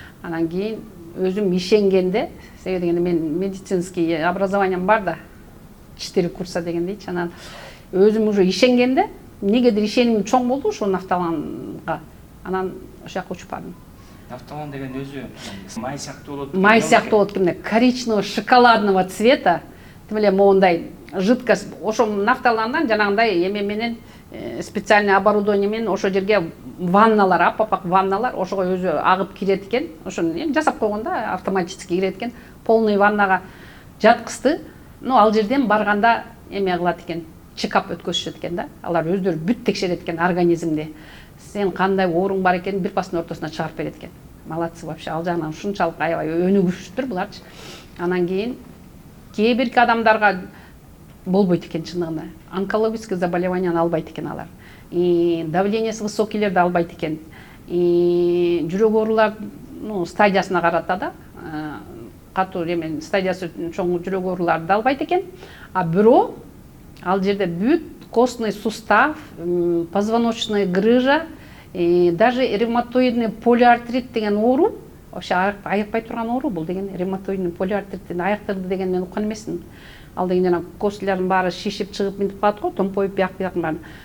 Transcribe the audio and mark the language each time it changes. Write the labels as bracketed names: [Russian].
[Kyrgyz] Анан кийин өзүм ишенгенде, себеби дегенде мен [Russian] медицинский образованием [Kyrgyz] бар да, 4 курса деген дейчи. Анан өзүм уже ишенгенде, негедир ишеним чоң болду ошо Нафталанга. Анан ошол жака учуп бардым. Нафталан деген өзү май сыяктуу болот. Май сыяктуу болот экен, [Russian] коричневого шоколадного цвета. [Kyrgyz] Тим эле моундай жидкость. Ошо Нафталандан жанагындай эме менен [Russian] специальный оборудование [Kyrgyz] менен ошо жерге ванналар, аппак ванналар, ошого өзү агып кирет экен. Ошону жасап койгон да, автоматически кирет экен. Полный ваннага жаткызды. Ал жерден барганда эме кылат экен, чекап өткөзүшөт экен да. Алар өздөрү бүт текшерет экен организмди. Сен кандай ооруң бар экенин бир пастын ортосуна чыгарып берет экен. [Russian] Молодцы вообще. [Kyrgyz] Ал жагынан ушунчалык аябай өнүгүштүр буларчы. Анан кийин кээ бирки адамдарга болбойт экен чындыгында. Онкологический заболеванияны албайт экен алар. Давлениеси высокийлерди албайт экен. Жүрөк оорулар, стадиясына карата да, катуу эме стадиясы чоң жүрөк ооруларды албайт экен. А бирок ал жерде бүт [Russian] костный сустав, позвоночная грыжа, даже ревматоидный полиартрит [Kyrgyz] деген оору, вообще айыкпай турган оору бул деген ревматоидный полиартриттин аяктырды деген мен уккан эмесмин. Ал деген жана костылардын баары шишип чыгып минтип калат го, томпоюп бияктын баары.